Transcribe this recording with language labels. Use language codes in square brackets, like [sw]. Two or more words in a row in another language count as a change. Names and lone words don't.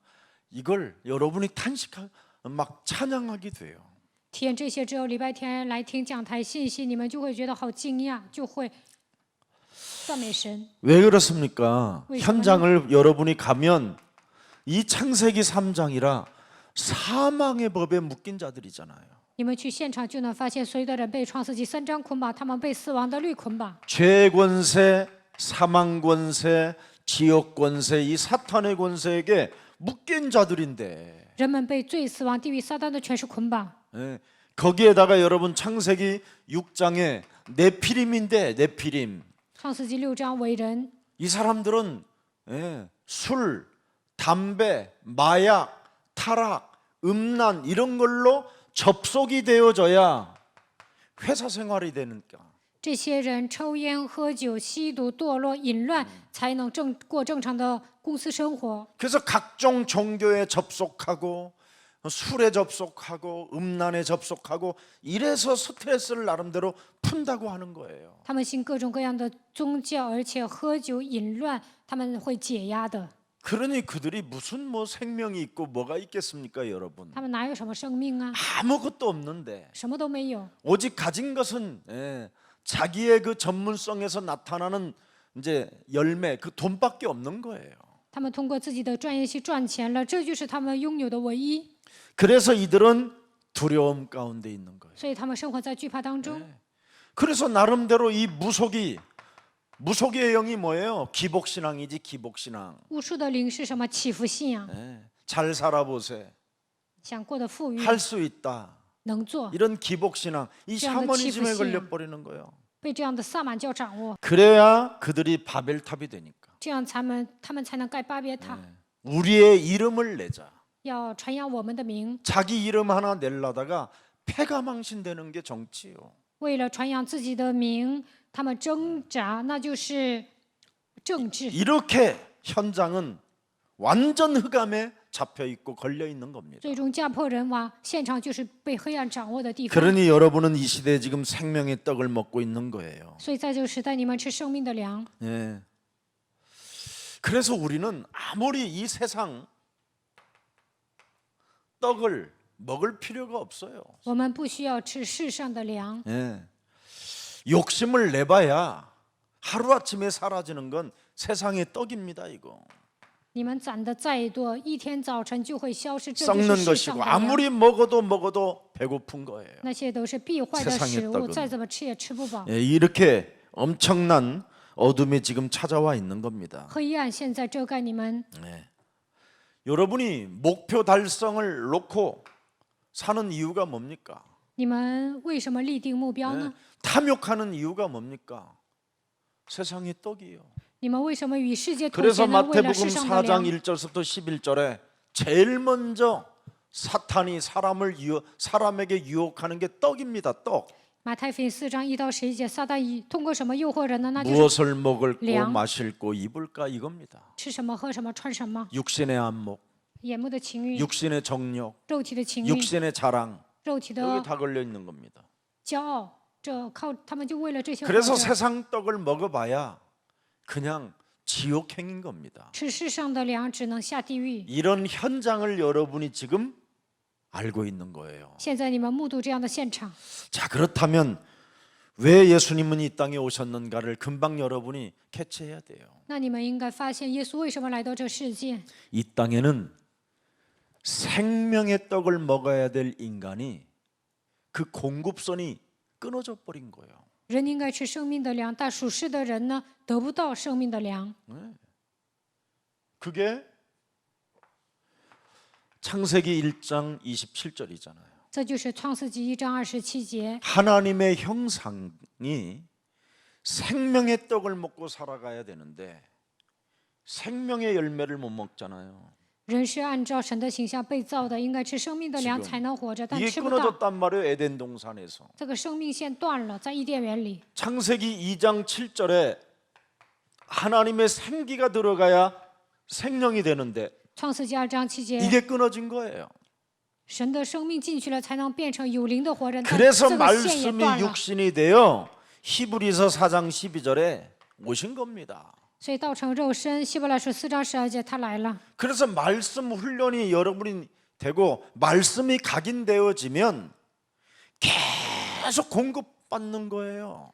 [ko] 이걸 여러분이 막 찬양하게 돼요. [zh] 体验这些之后，礼拜天来听讲台信息，你们就会觉得好惊讶，就会赞美神。 [ko] 왜 그렇습니까? 왜 현장을 여러분이 가면 이 창세기 3장이라 사망의 법에 묶인 자들이잖아요. [zh] 你们去现场就能发现，所有的人被创世纪3章捆绑，他们被死亡的律捆绑。 [ko] 죄 권세, 사망 권세, 지옥 권세, 이 사탄의 권세에게 묶인 자들인데 [zh] 人们被罪、死亡、地狱、撒旦的权势捆绑。 [ko] 거기에다가 여러분 창세기 6장에 네피림인데 네피림 [zh] 创世纪6章为人， [ko] 이 사람들은 술, 담배, 마약, 타락, 음란 이런 걸로 접속이 되어져야 회사 생활이 되니까 [zh] 这些人抽烟、喝酒、吸毒、堕落、淫乱，才能过正常的公司生活。 [ko] 그래서 각종 종교에 접속하고 술에 접속하고 음란에 접속하고 이래서 스트레스를 나름대로 푼다고 하는 거예요. [zh] 他们信各种各样的宗教，而且喝酒、淫乱，他们会解压的。 [ko] 그러니 그들이 무슨 뭐 생명이 있고 뭐가 있겠습니까, 여러분? [zh] 他们哪有什么生命啊？ [ko] 아무것도 없는데 [zh] 什么都没有， [ko] 오직 가진 것은 자기의 그 전문성에서 나타나는 이제 열매, 그 돈밖에 없는 거예요. [zh] 他们通过自己的专业去赚钱了，这就是他们拥有的唯一。 [ko] 그래서 이들은 두려움 가운데 있는 거예요. [zh] 所以他们生活在惧怕当中。 [ko] 그래서 나름대로 이 무속의 영이 뭐예요? 기복신앙이지, 기복신앙. [zh] 巫术的灵是什么？祈福信仰， [ko] 잘 살아보세, [zh] 想过得富裕， [ko] 할 수 있다. [zh] 能做， [ko] 이런 기복신앙, 이 그냥 샤머니즘에 기복신앙. 걸려버리는 거예요. [zh] 被这样的萨满教掌握， [ko] 그래야 그들이 바벨탑이 되니까. [zh] 这样他们才能盖巴别塔。 [ko] 우리의 이름을 내자. [zh] 要传扬我们的名， [ko] 자기 이름 하나 내려다가 패가망신되는 게 정치요. [zh] 为了传扬自己的名，他们挣扎，那就是政治。 [ko] 이렇게 현장은 완전 흑암에 잡혀 있고 걸려 있는 겁니다. [zh] 最终家破人亡，现场就是被黑暗掌握的地方。 [ko] 그러니 여러분은 이 시대에 지금 생명의 떡을 먹고 있는 거예요. [zh] 所以在这个时代，你们吃生命的粮。 [ko] 예. 그래서 우리는 아무리 이 세상 떡을 먹을 필요가 없어요. [zh] 我们不需要吃世上的粮， [ko] 예. 욕심을 내봐야 하루아침에 사라지는 건 세상의 떡입니다. 이거 [zh] 你们攒的再多，一天早晨就会消失。这就 [ko] 썩는 [zh] 是世上 [ko] 것이고 [zh] 的粮， [ko] 아무리 먹어도 배고픈 거예요. [zh] 那些都是必坏的 [ko] 세상의 [zh] 食物， [ko] 떡은 [zh] 再怎么吃也吃不饱。 [ko] 예, 이렇게 엄청난 어둠이 지금 찾아와 있는 겁니다. [zh] 黑暗现在遮盖你们， [ko] 여러분이 목표 달성을 놓고 사는 이유가 뭡니까? [zh] 你们为什么立定目标呢？ [ko] 탐욕하는 이유가 뭡니까? 세상의 떡이요. [zh] 你们为什么与世界妥 [ko] 그래서 [zh] 协呢？为了 [ko] 마태복음 [zh] 世上的 [ko] 4장 [zh] 粮。 [ko] 1절부터 11절에 제일 먼저 사탄이 사람에게 유혹하는 게 떡입니다. 떡. [zh] 马太福音4章1到11节，撒旦通过什么诱惑人呢？那就是 [ko] 무엇을 먹을고 [zh] 량. [ko] 마실고 입을까 이겁니다. [zh] 吃什么、喝什么、穿什么， [ko] 육신의 안목, [zh] 眼目的情欲、 [ko] 육신의 정욕, [zh] 肉体的情欲、 [ko] 육신의 자랑 [zh] 肉体的 [ko] 여기 다 걸려 있는 겁니다. [zh] 骄傲，这靠他们就为了这些活 [ko] 그래서 [zh] 着。 [ko] 세상 떡을 먹어봐야 그냥 지옥행인 겁니다. [zh] 吃世上的粮，只能下地狱。 [ko] 이런 현장을 여러분이 지금 알고 있는 거예요. [zh] 现在你们目睹这样的现场， [ko] 자, 그렇다면 왜 예수님은 이 땅에 오셨는가를 금방 여러분이 캐치해야 돼요. [zh] 那你们应该发现耶稣为什么来到这世界。 [ko] 이 땅에는 생명의 떡을 먹어야 될 인간이 그 공급선이 끊어져 버린 거예요. [zh] 人应该吃生命的粮，但属世的人呢，得不到生命的粮。 [ko] 그게 창세기 1장 27절이잖아요. [zh] 这就是创世纪1章27节。 [ko] 하나님의 형상이 생명의 떡을 먹고 살아가야 되는데 생명의 열매를 못 먹잖아요. [zh] 人是按照神的形象被造的，应该吃生命的粮 [ko] 지금 [zh] 才能活着，但 [ko] 이게 [zh] 吃不到。 [ko] 끊어졌단 말이에요. 에덴 동산에서. [zh] 这个生命线断了，在伊甸园里。 [ko] 창세기 2장 7절에 하나님의 생기가 들어가야 생명이 되는데 [zh] 创世纪2章7节， [ko] 이게 끊어진 거예요. [zh] 神的生命进去了，才能变成有灵的活人。但 [ko] 그래서 [zh] 这个线也 [ko] 말씀이 [zh] 断了， [ko] 육신이 되어 히브리서 4장 12절에 오신 겁니다. [zh] 所以道成肉身。希伯来书4章12节，他来了。 [ko] 그래서 말씀 훈련이 여러분이 되고 말씀이 각인되어지면 계속 공급받는 거예요.